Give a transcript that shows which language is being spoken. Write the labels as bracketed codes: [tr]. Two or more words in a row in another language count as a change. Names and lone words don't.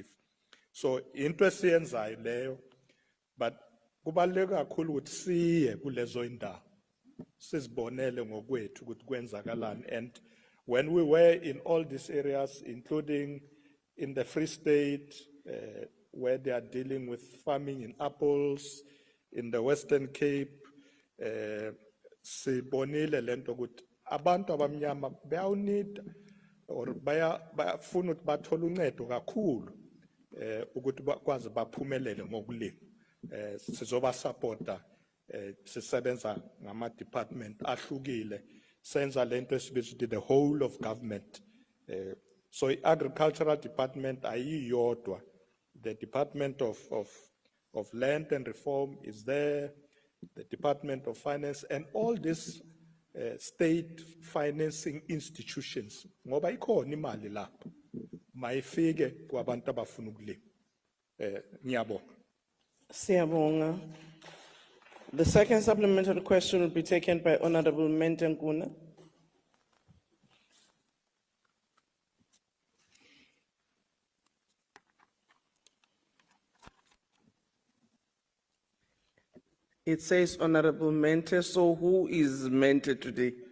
[zu] So interest yenzayo leyo, but kubaluleke kakhulu ukuthi siye kulezo indawo sizibonele ngokwethu ukuthi kwenzakalani. [en] And when we were in all these areas, including in the Free State, where they are dealing with farming in apples, in the Western Cape, [zu] sibonile lento ukuthi abantu abamnyama bayawunida or bayafuna ukuthi bathole uncedo kakhulu ukuthi bakwazi baphumelele ngokulima. Sizoba supporta sisebenza ngama department ahlukile senza lento esibiza ukuthi [en] the whole of government. So agricultural department ayiyodwa, the Department of Land and Reform is there, the Department of Finance, and all these state financing institutions. [zu] Ngoba ikhona imali lapho mayifike kwabantu abafuna ukulima. Ngiyabonga. Siyabonga. [en] The second supplementary question will be taken by Honorable Mentenkuna. It says Honorable Mente, so who is Mente today?